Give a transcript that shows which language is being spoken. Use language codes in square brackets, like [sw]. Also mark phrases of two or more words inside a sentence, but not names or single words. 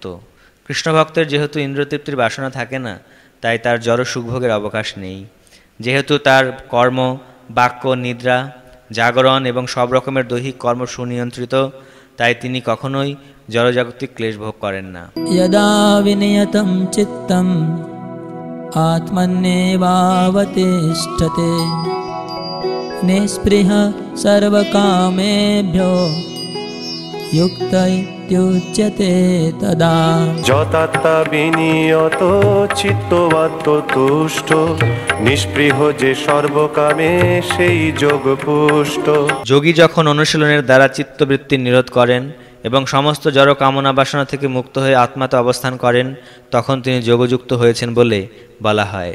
[bn] কৃষ্ণভক্তের যেহেতু ইন্দ্রিয়তৃপ্তির বাসনা থাকে না, তাই তার জড় সুখভোগের অবকাশ নেই। যেহেতু তার কর্ম, বাক্য, নিদ্রা, জাগরণ এবং সব রকমের দৈহিক কর্ম সুনিয়ন্ত্রিত, তাই তিনি কখনোই জড়জাগতিক ক্লেশ ভোগ করেন না। [sa] यदा विनियतं चित्तम् आत्मन्येवावतिष्ठते निःस्पृहः सर्वकामेभ्यो युक्त इत्युच्यते तदा। [bn] যতাত্মা বিনিয়ত চিত্তবাত্ম তুষ্ট, নিষ্পৃহ যে সর্বকামে সেই যোগ পুষ্ট। যোগী যখন অনুশীলনের দ্বারা চিত্তবৃত্তি নিরোধ করেন এবং সমস্ত জড় কামনা বাসনা থেকে মুক্ত হয়ে আত্মাতে অবস্থান করেন, তখন তিনি যোগযুক্ত হয়েছেন বলে বলা হয়।